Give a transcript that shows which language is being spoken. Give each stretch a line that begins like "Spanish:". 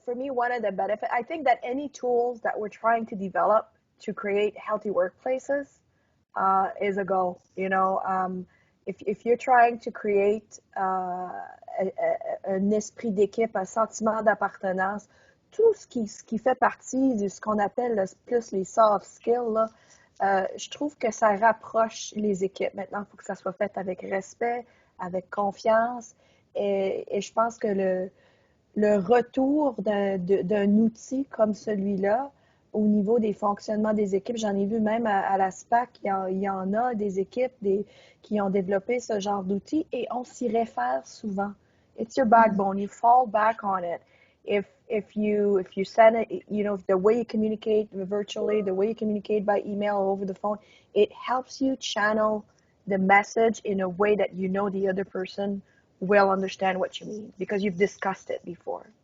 English: For me, one of the benefits, I think that any tools that we're trying to develop to create healthy workplaces is a goal. You know, if you're trying to create
French: un esprit d'équipe, un sentiment d'appartenance, tout ce qui fait partie de ce qu'on appelle plus les soft skills, là, je trouve que ça rapproche les équipes. Maintenant, il faut que ça soit fait avec respect, avec confiance. Et je pense que le retour d'un outil comme celui-là au niveau des fonctionnements des équipes, j'en ai vu même à la SPAC, il y en a des équipes qui ont développé ce genre d'outils et on s'y réfère souvent.
English: It's your backbone. You fall back on it. If you send it, you know, the way you communicate virtually, the way you communicate by email or over the phone, it helps you channel the message in a way that you know the other person will understand what you mean because you've discussed it before.